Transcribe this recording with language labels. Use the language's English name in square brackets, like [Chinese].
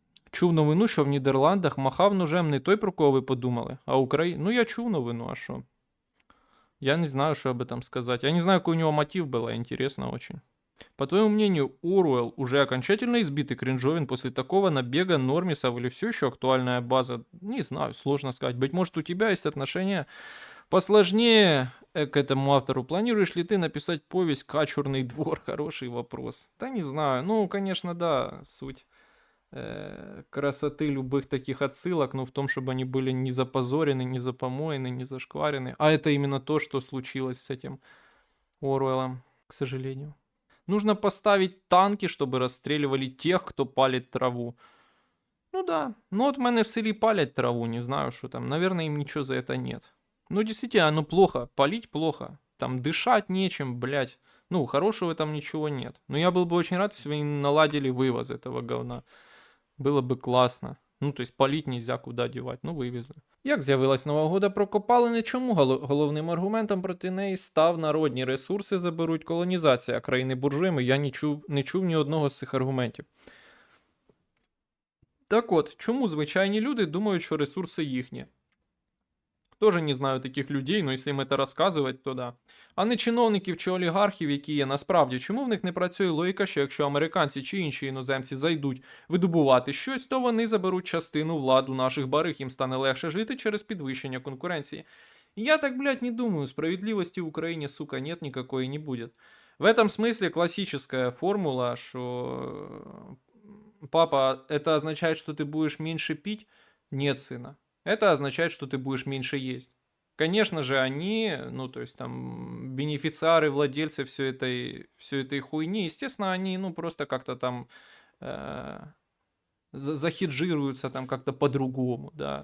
[Ukrainian] Чув новину, що в Нідерландах махав ножем не той, про кого ви подумали, а Україна. Ну я чув новину, а що? [Russian] Я не знаю, что об этом сказать. Я не знаю, какой у него мотив был, интересно очень. По твоему мнению, Оруэлл уже окончательно избит и кринжовен после такого набега нормисов или все еще актуальная база? Не знаю, сложно сказать. Быть может, у тебя есть отношения посложнее к этому автору. Планируешь ли ты написать повесть «Качурный двор»? Хороший вопрос. Да не знаю. Ну, конечно, да, суть красоты любых таких отсылок, но в том, чтобы они были не запозорены, не запомоены, не зашкварены. А это именно то, что случилось с этим Оруэллом, к сожалению. Нужно поставить танки, чтобы расстреливали тех, кто палит траву. Ну да, ну вот [Ukrainian] в мене в селі палять траву, [Russian] не знаю, что там. Наверное, им ничего за это нет. Ну действительно, оно плохо, палить плохо. Там дышать нечем, блядь. Ну, хорошего там ничего нет. Но я был бы очень рад, если бы они наладили вывоз этого говна. Было бы класно. Ну, то есть палить нельзя, куда девать, ну вивезли. [Ukrainian] Як з'явилась нова угода про копалини, чому головним аргументом проти неї став народні ресурси заберуть колонізація країни буржуями? Я не чув ні одного з цих аргументів. Так от, чому звичайні люди думають, що ресурси їхні? Тоже не знаю таких людей, но якщо їм це розказувати, то да. А не чиновників чи олігархів, які є насправді. Чому в них не працює логіка, що якщо американці чи інші іноземці зайдуть видобувати щось, то вони заберуть частину владу наших бариг, їм стане легше жити через підвищення конкуренції. [Russian] Я так, блядь, не думаю, справедливости в Украине, сука, нет никакой и не будет. В этом смысле классическая формула, что папа, это означает, что ты будешь меньше пить? Нет, сына. Это означает, что ты будешь меньше есть. Конечно же, они, ну, то есть там, бенефициары, владельцы всей этой хуйни, естественно, они, ну, просто как-то там захеджируются там как-то по-другому, да.